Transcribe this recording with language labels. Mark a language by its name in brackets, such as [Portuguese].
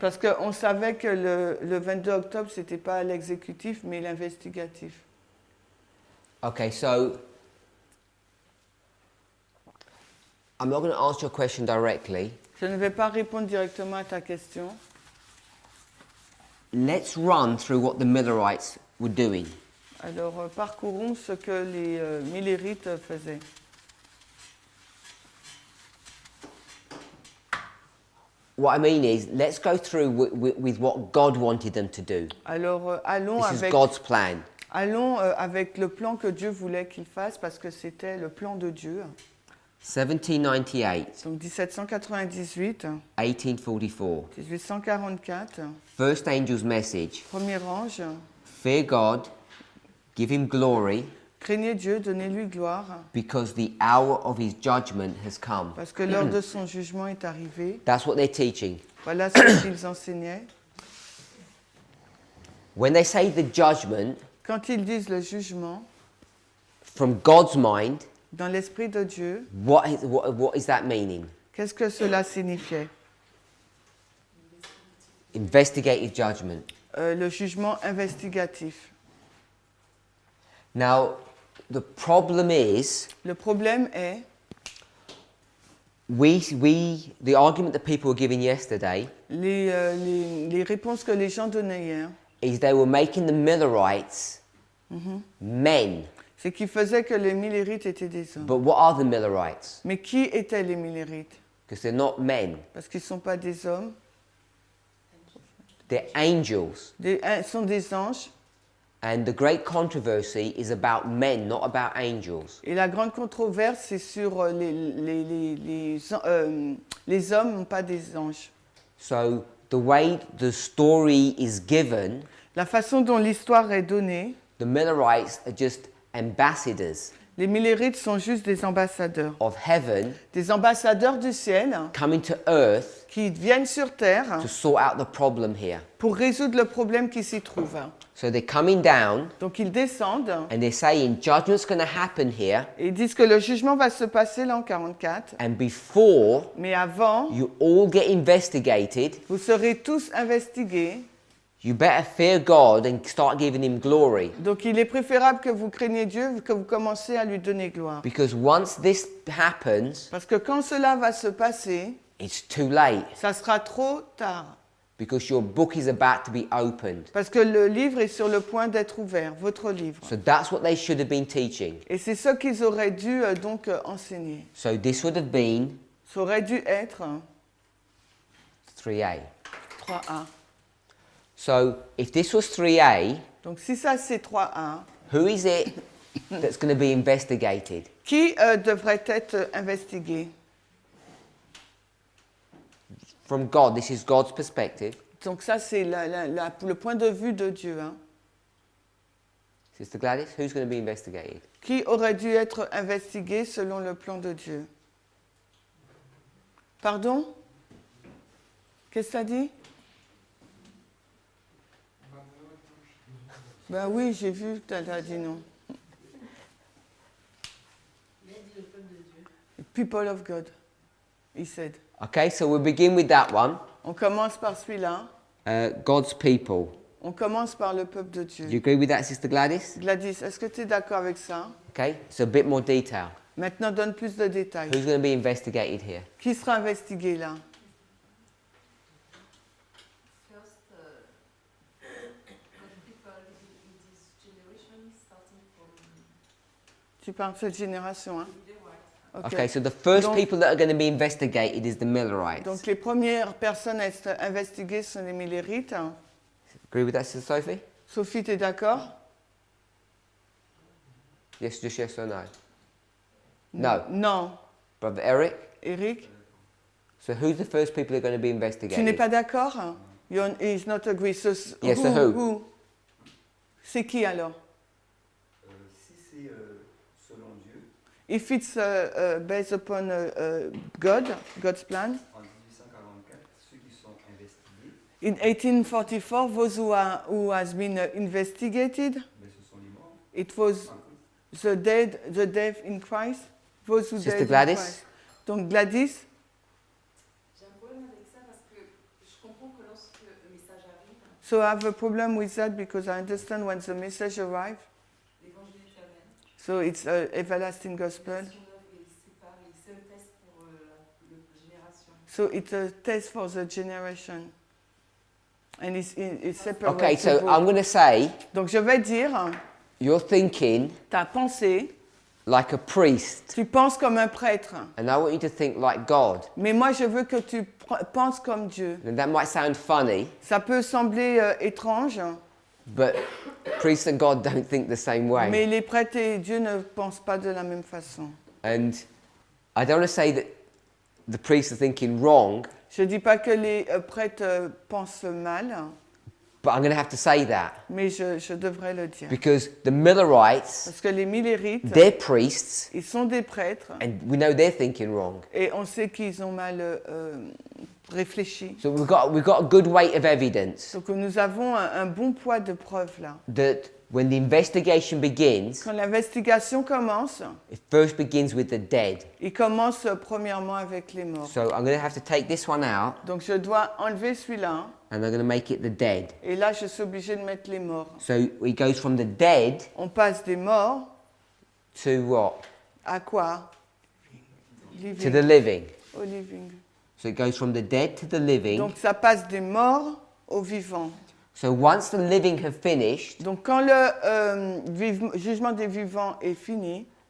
[French] Parce qu'on savait que le 22 octobre, ce n'était pas l'exécutif, mais l'investigatif. [English] Okay, so I'm not going to answer your question directly. [French] Je ne vais pas répondre directement à ta question. [English] Let's run through what the Millerites were doing. [French] Alors, parcourons ce que les Millérites faisaient. [English] What I mean is, let's go through with what God wanted them to do. [French] Alors, allons [English] This is [French] avec... [English] God's plan. [French] Allons avec le plan que Dieu voulait qu'il fasse parce que c'était le plan de Dieu. [English] 1798, [French] Donc 1798, [English] 1844. [French] 1844, [English] First angel's message. [French] premier ange, [English] Fear God, give him glory, [French] craignez Dieu, donnez-lui gloire [English] because the hour of his judgment has come. [French] parce que l'heure de son jugement est arrivée. [English] That's what they're teaching. [French] Voilà ce qu'ils enseignaient. [English] When they say the judgment, [French] Quand ils disent le jugement, [English] from God's mind, [French] dans l'esprit de Dieu, [English] what is that meaning? [French] qu'est-ce que cela signifiait? [English] Investigative judgment. [French] Le jugement investigatif. [English] Now, The problem is, [French] Le problème est, [English] the argument that people were giving yesterday [French] les réponses que les gens donnaient hier, [English] is they were making the Millerites men. [French] c'est qu'ils faisaient que les Millérites étaient des hommes. [English] But what are the Millerites? [French] Mais qui étaient les Millérites? [English] Because they're not men. [French] Parce qu'ils ne sont pas des hommes, [English] They're angels. [French] ils sont des anges. [English] And the great controversy is about men, not about angels. [French] Et la grande controverse, c'est sur les hommes, non pas des anges. [English] So the way the story is given, [French] La façon dont l'histoire est donnée, [English] the Millerites are just ambassadors [French] les Millérites sont juste des ambassadeurs. [English] of heaven [French] Des ambassadeurs du ciel [English] coming to earth [French] qui viennent sur terre [English] to sort out the problem here. [French] pour résoudre le problème qui s'y trouve. [English] So they're coming down [French] Donc ils descendent [English] and they're saying judgment's going to happen here, [French] et ils disent que le jugement va se passer l'an 44. [English] and before [French] Mais avant, [English] you all get investigated, [French] vous serez tous investigués. [English] you better fear God and start giving him glory. [French] Donc il est préférable que vous craigniez Dieu, que vous commencez à lui donner gloire. [English] Because once this happens, [French] Parce que quand cela va se passer, [English] it's too late. [French] ça sera trop tard. [English] Because your book is about to be opened. [French] Parce que le livre est sur le point d'être ouvert, votre livre. [English] So that's what they should have been teaching. [French] Et c'est ce qu'ils auraient dû enseigner. [English] So this would have been [French] Ça aurait dû être [English] 3a. [French] 3A. [English] So if this was 3a, [French] Donc si ça c'est 3A, [English] who is it that's going to be investigated? [French] qui devrait être investigué? [English] From God, this is God's perspective. [French] Donc ça c'est le point de vue de Dieu. Hein. [English] Sister Gladys, who's going to be investigated? [French] Qui aurait dû être investigué selon le plan de Dieu? Pardon? Qu'est-ce que ça dit? Ben oui, j'ai vu que tu as dit non. Il a dit le peuple de Dieu. [English] People of God, he said. Okay, so we'll begin with that one. [French] On commence par celui-là. [English] God's people. [French] On commence par le peuple de [English] Do you [French] Dieu. [English] agree with that, Sister Gladys? [French] Gladys, est-ce que tu es d'accord avec ça? [English] Okay, so a bit more detail. [French] Maintenant, donne plus de détails. [English] Who's going to be investigated here? [French] Qui sera investigué là? [English] First, God people in this generation, starting from [French] Tu parles de cette génération, hein? [English] the white. [French] Ok. [English] Okay, so the first [French] Donc- [English] people that are going to be investigated is the Millerites. [French] Donc les premières personnes à être investiguées sont les Millérites. [English] Agree with that, Sister Sophie? [French] Sophie, tu es d'accord? [English] Yes, just yes or no? No. [French] Non. [English] Brother Eric? [French] Eric, [English] So who's the first people that are going to be [French] tu [English] investigated? [French] n'es pas d'accord? [English] He's not agree. So, Yes, so who? [French] C'est qui alors? Si c'est selon Dieu, [English] If it's based upon God's plan. [French] en 1844, ceux qui sont investigués, [English] In 1844, those who has been investigated, [French] ben, ce sont les morts. [English] it was the dead in Christ. Those who Sister died in Gladys? [French] Christ. Donc Gladys, J'ai un problème avec ça parce que je comprends que lorsque le message arrive, [English] so I have a problem with that because I understand when the message arrives. [French] l'évangile éternel, [English] So it's everlasting gospel. [French] son œuvre est séparée, c'est un test pour la génération. [English] So it's a test for the generation. And it's separate. Okay, so I'm going to say [French] Donc je vais dire, [English] you're thinking [French] ta pensée, [English] like a priest, [French] tu penses comme un prêtre. [English] and I want you to think like God. [French] Mais moi je veux que tu penses comme Dieu. [English] And that might sound funny, [French] Ça peut sembler étrange, [English] but priests and God don't think the same way. [French] mais les prêtres et Dieu ne pensent pas de la même façon. [English] And I don't want to say that the priests are thinking wrong, [French] Je ne dis pas que les prêtres pensent mal, [English] but I'm going to have to say that [French] mais je devrais le dire. [English] because the Millerites, [French] Parce que les Millérites, [English] they're priests, [French] ils sont des prêtres [English] and we know they're thinking wrong. [French] et on sait qu'ils ont mal réfléchi. [English] So we've got a good weight of evidence [French] Donc nous avons un bon poids de preuves là. [English] that when the investigation begins, [French] Quand l'investigation commence, [English] it first begins with the dead. [French] il commence premièrement avec les morts. [English] So I'm going to have to take this one out, [French] Donc je dois enlever celui-là [English] and I'm going to make it the dead. [French] et là je suis obligée de mettre les morts. [English] So it goes from the dead [French] On passe des morts [English] to what? [French] À quoi? [English] To the living. [French] Au living. [English] So it goes from the dead to the living. [French] Donc ça passe des morts aux vivants. [English] So once the living have finished, [French] Donc quand le jugement des vivants est fini,